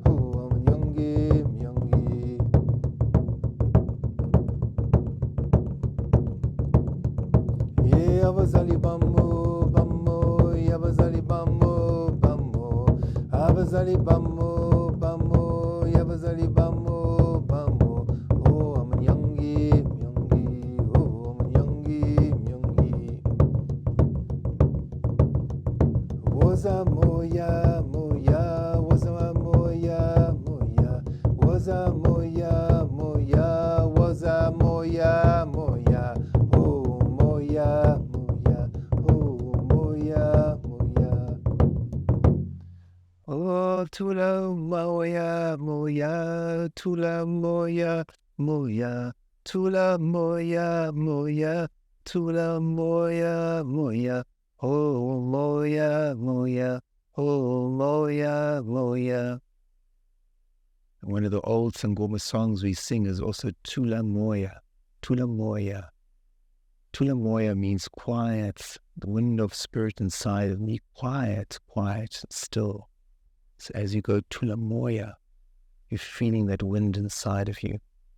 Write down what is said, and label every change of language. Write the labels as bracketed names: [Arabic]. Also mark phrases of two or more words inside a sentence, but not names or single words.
[English] Oh, I'm youngie, youngie. [Zulu] Yeah, abazalibamo, bamo, yabazalibamo, bamo, abazalibamo, bamo, yabazalibamo. Was a moya, moya, was a moya, moya, was a moya, moya, was a moya, moya, oh moya, moya, oh moya, moya. Oh, tula moya, moya, tula moya, moya, tula moya, moya, tula moya, moya. Oh, moya, moya, oh, moya, moya. [English] One of the old sangoma songs we sing is also [Zulu] Tula Moya, Tula Moya. Tula Moya [English] means quiet, the wind of spirit inside of me, quiet, quiet, still. So as you go [Zulu] Tula Moya, [English] you're feeling that wind inside of you.